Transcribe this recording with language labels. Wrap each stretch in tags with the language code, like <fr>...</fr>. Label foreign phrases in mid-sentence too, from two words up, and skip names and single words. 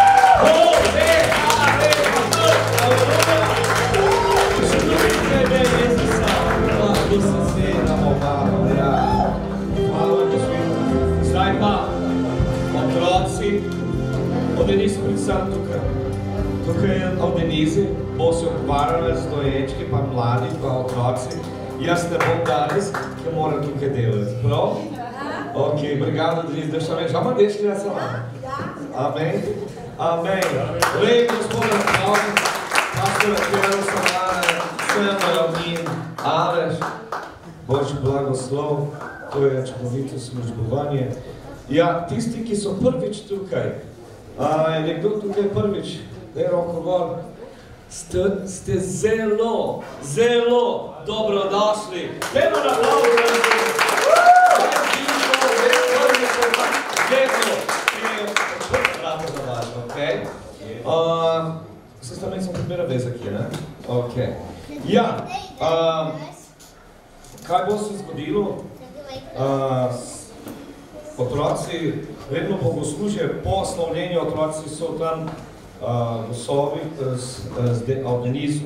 <sl>Zdaj pa, otroci, od Denise predvsem tukaj. Tukaj je od Denise, bo se ukvarjala z doječki, pa mladi, pa otroci. Jaz ne bom danes, ki moram tukaj delati. Prav?</sl> <pt>Ok, obrigado, Denise,</pt> <sl>da še več.</sl> <pt>Ama deixa criança lá. Amém? Amém. Leia, Gospoda, salve. Pastora Tiana, Samara, Sama, Almin, Alex.</pt> <sl>Božji blagoslov, to je čudovito službovanje. Ja, tisti, ki so prvič tukaj, je nekdo tukaj prvič, daj roko gor, ste zelo, zelo dobrodošli. Dajmo na aplauze.</sl> <pt>Vocês também são a primeira vez aqui, né?</pt> <sl>Ok. Ja, kaj bo se zgodilo? Otroci vedno bogoslužijo, po slavljenju otroci so tam v sobi od Denisu.</sl>